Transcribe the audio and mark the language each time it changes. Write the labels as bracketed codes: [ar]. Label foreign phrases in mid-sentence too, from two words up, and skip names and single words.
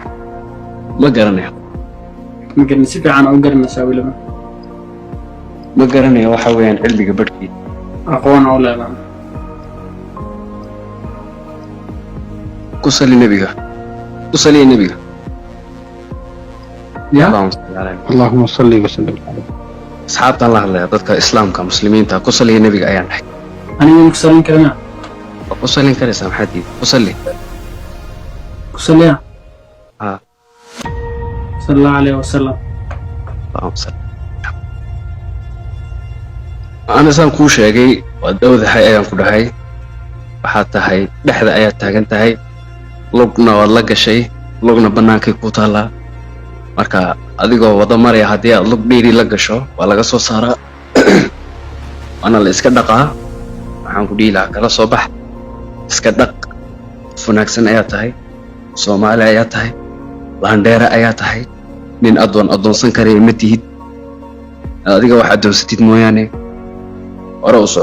[so] ma garanayo ma garan si fiican u garanaysaa weliba ma garanayo waxa weeyaan cilmiga badhkii aqoon oo leedahay ku sali nebiga ku saliya nebiga ya [ar] اللهم صل وسلم عليه. [so] asxaabtaan la hadlaya dadka islaamka muslimiinta ku saliya nebiga ayaan dhahay aniga ku salin karana waa ku salin karaysaa maxaad diid ku sali ku saliya ha [ar] صلى الله عليه وسلم اللهم صل [so] ana saan kuu sheegay waa dawdahay ayaan ku dhahay waxaad tahay dhexda ayaad taagan tahay lugna waad la gashay lugna bannaankay ku taallaa marka adigoo wada maraya haddii aad lug dheeri la gasho waa laga soo saaraa waana la iska dhaqaa waxaan ku dhihi lahaa kala soo bax iska dhaq qof wanaagsan ayaa tahay soomaali ayaa tahay laandheere ayaa tahay nin addoonsan karaya ma tihid adiga wax addoonsatid mooyaane hore u soco